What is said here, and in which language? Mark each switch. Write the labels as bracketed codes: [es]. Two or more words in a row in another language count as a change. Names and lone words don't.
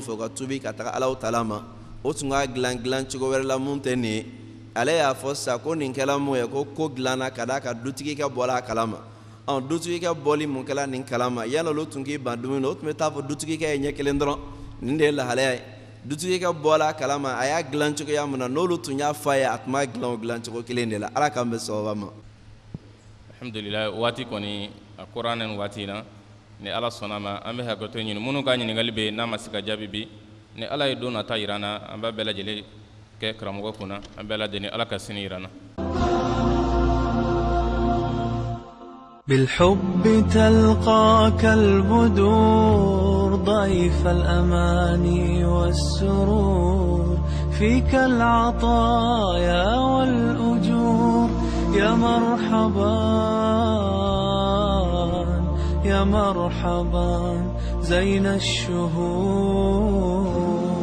[bm] fɛ o ka tubi ka taga Alahu Taala ma o tun ka dilan cogo wɛrɛ la mun tɛ nin ye ale y'a fɔ sisan ko nin kɛla mun ye ko dilanna ka d'a kan dutigi ka bɔla a kalama dutigi ka bɔli mun kɛla nin kalama yala olu tun k'i ban dumuni na o tun bɛ taa fɔ dutigi kɛ ɲɛ kelen dɔrɔn nin de ye lahalaya ye dutigi ka bɔla a kalama a y'a dilan cogoya mun na n'olu tun y'a fɔ a ye a tun b'a dilan o dilan cogo kelen de la Ala k'an bɛn sababa ma. Alhamdulillah waati kɔni a kora nin waati in na ni Ala sɔnna ma an bɛ hakɛto ɲini minnu ka ɲininkali bɛ n'a ma se ka jaabi bi ni Ala ye don nata yira an na an b'a bɛɛ lajɛlen kɛ karamɔgɔ kunna an bɛɛ lajɛlen Ala ka sini yira an na. [ar] بالحب تلقاك البدور ضيف الأماني والسرور فيك العطايا والأجور يا مرحبا يا مرحبا زين الشهور